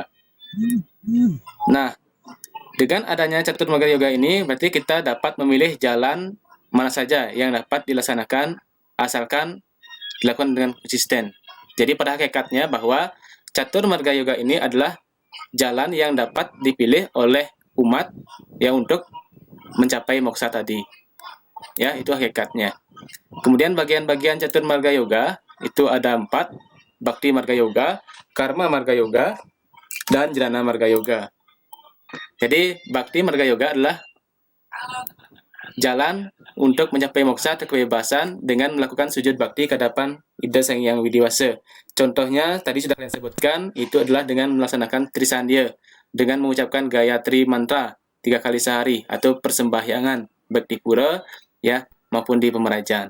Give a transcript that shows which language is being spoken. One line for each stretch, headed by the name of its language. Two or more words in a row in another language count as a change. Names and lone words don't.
Indonesian: Nah, dengan adanya catur marga yoga ini, berarti kita dapat memilih jalan mana saja yang dapat dilaksanakan asalkan dilakukan dengan konsisten. Jadi pada hakikatnya bahwa catur marga yoga ini adalah jalan yang dapat dipilih oleh umat yang untuk mencapai moksa tadi. Ya, itu hakikatnya. Kemudian bagian-bagian catur marga yoga itu ada 4, bakti marga yoga, karma marga yoga, dan jnana marga yoga. Jadi bakti marga yoga adalah jalan untuk mencapai moksa atau kebebasan dengan melakukan sujud bakti ke hadapan Ida Sang Hyang Widiwasa. Contohnya tadi sudah kalian sebutkan, itu adalah dengan melaksanakan Trisandya, dengan mengucapkan Gayatri mantra 3 kali sehari atau persembahyangan baik di pura ya maupun di pemerajan.